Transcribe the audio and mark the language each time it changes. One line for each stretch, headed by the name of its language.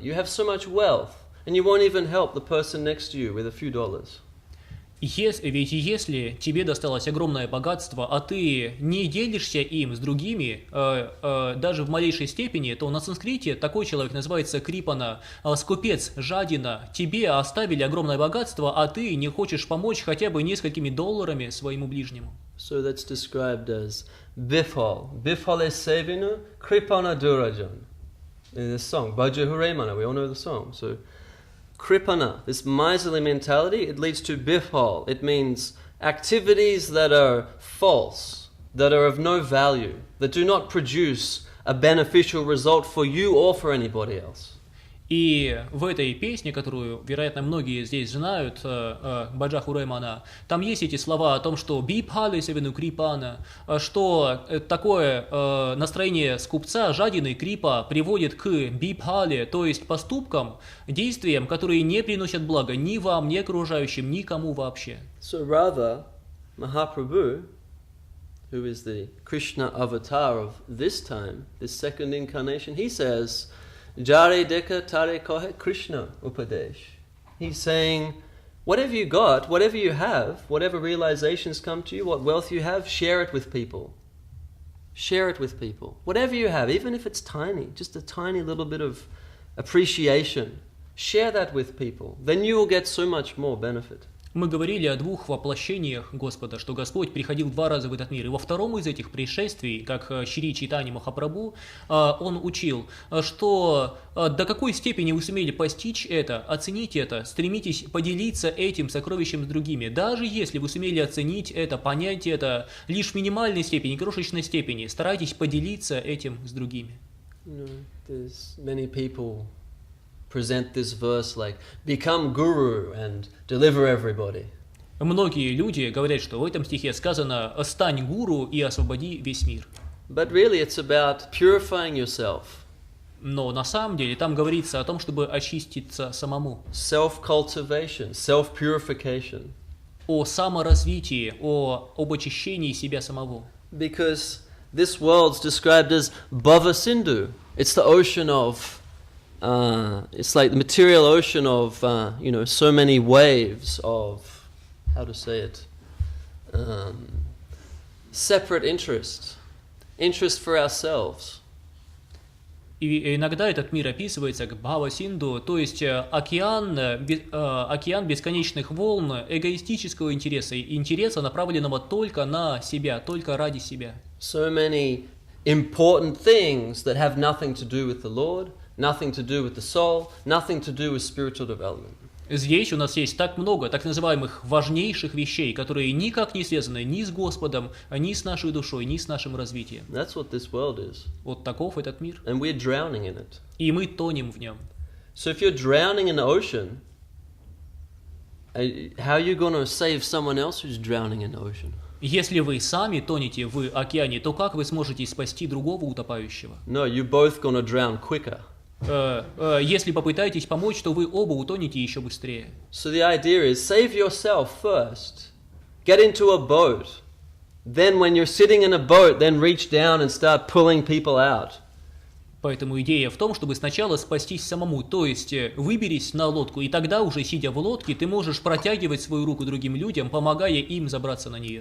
English: You have so much wealth. And you won't even help the person next to you with a few dollars.
Russian: Ведь если тебе досталось огромное богатство, а ты не делишься им с другими, даже в малейшей степени, то на санскрите такой человек называется крипана, скупец, жадина. Тебе оставили огромное богатство, а ты не хочешь помочь хотя бы несколькими долларами своему ближнему.
English: So that's described as bifal.
Bangla: Bifale sevinu kripana durajan.
English: In this song, Bhaja Huremana, we all know the song. So kripana, this miserly mentality, it leads to bifal. It means activities that are false, that are of no value, that do not produce a beneficial result for you or for anybody else.
Russian: И в этой песне, которую, вероятно, многие здесь знают, Баджа Хуреймана, там есть эти слова о том, что
Bangla: «бипхали севену крипана»,
Russian: что такое настроение скупца, жадины, крипа приводит к бипхали, то есть поступкам, действиям, которые не приносят блага ни вам, ни окружающим, никому вообще.
English: So rather, Mahaprabhu, who is the Krishna avatar of this time, this second incarnation, he says,
Bangla: Jare deka tare kohe Krishna upadesh.
English: He's saying, whatever you got, whatever you have, whatever realizations come to you, what wealth you have, share it with people. Share it with people. Whatever you have, even if it's tiny, just a tiny little bit of appreciation, share that with people. Then you will get so much more benefit.
Russian: Мы говорили о двух воплощениях Господа, что Господь приходил 2 раза в этот мир. И во втором из этих пришествий, как Шри Чайтанья Махапрабху, он учил, что до какой степени вы сумели постичь это, оценить это, стремитесь поделиться этим сокровищем с другими. Даже если вы сумели оценить это, понять это лишь в минимальной степени, крошечной степени, старайтесь поделиться этим с другими.
English: There's many people present this verse like, become guru and deliver everybody.
Russian: Многие люди говорят, что в этом стихе сказано «стань гуру и освободи весь мир».
English: But really it's about purifying yourself.
Russian: Но на самом деле там говорится о том, чтобы очиститься самому.
English: Self-cultivation, self-purification.
Russian: О саморазвитии, об очищении себя самого.
English: Because this world's described as Bhava Sindhu. It's the ocean of it's like the material ocean of, so many waves of, how to say it, separate interest for ourselves.
Russian: И иногда этот мир описывается как Бхава-синду, то есть океан бесконечных волн эгоистического интереса, интереса, направленного только на себя, только ради себя.
English: So many important things that have nothing to do with the Lord, nothing to do with the soul, nothing to do with spiritual development.
Russian: Здесь у нас есть так много так называемых важнейших вещей, которые никак не связаны ни с Господом, ни с нашей душой, ни с нашим развитием.
English: That's what this world is.
Russian: Вот таков этот мир.
English: And we're drowning in it.
Russian: И мы тонем в нем.
English: So if you're drowning in the ocean, how are you going to save someone else who's drowning in the ocean?
Russian: Если вы сами тонете в океане, то как вы сможете спасти другого утопающего?
English: No, you're both going to drown quicker.
Russian: Если попытаетесь помочь, то вы оба утонете еще быстрее.
English: So the idea is save yourself first. Get into a boat. Then when you're sitting in a boat, then reach down and start pulling people out.
Russian: Поэтому идея в том, чтобы сначала спастись самому, то есть выберись на лодку, и тогда уже, сидя в лодке, ты можешь протягивать свою руку другим людям, помогая им забраться на нее.